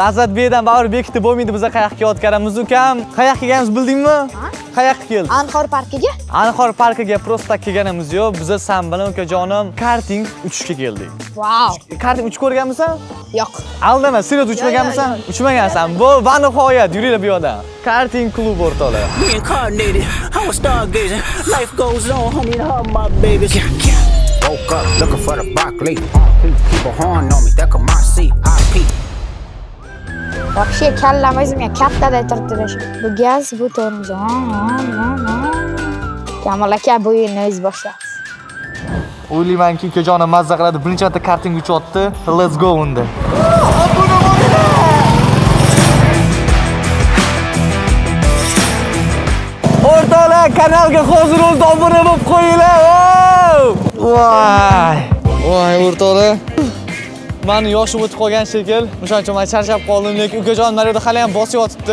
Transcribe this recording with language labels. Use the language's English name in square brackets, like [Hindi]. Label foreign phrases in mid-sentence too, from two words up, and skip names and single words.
[Uzbek] Lazzatbekdan baribir bekitib bo'lmaydi, biz qayoqqa ketayotganimiz ukam. Qayoqqa kelganimizni bildingmi? Qayoqqa keldik? Anhor parkiga? Anhor parkiga prosta kelganimiz yo'q. Biz sen bilan ukajonim karting uchishga keldik. [English] Wow. [Uzbek] Karting uchib ko'rganmisan? Yo'q. Aldama, serios uchmaganmisan? Uchmagansan. Bu va nihoyat yuringlar bu yoqdan. Karting klub o'rtoqlar. [English] Reincarnated, I was stargazing. Life goes on, homie, to all my babies. Woke up looking for the broccoli. People horn on me, that come my seat. IP. [Uzbek] Вообще kallam o'zimga kattada turibdi shu. Bu gaz, bu tormoz. Kamol aka bu yerni o'zi boshlayapti. O'ylaymanki, ukajonim mazza qiladi. Birinchi marta karting uchyapti. [English] Let's go unda. [Uzbek] O'rtoqlar, kanalga hozir o'zi obuna bo'lib qo'yinglar. Voy! Voy, o'rtoqlar. Mani yoshim o'tib qolgan shekil. O'shaning uchun men charchab qoldim, lekin ukajonim naryoqda hali ham bosib yotibdi.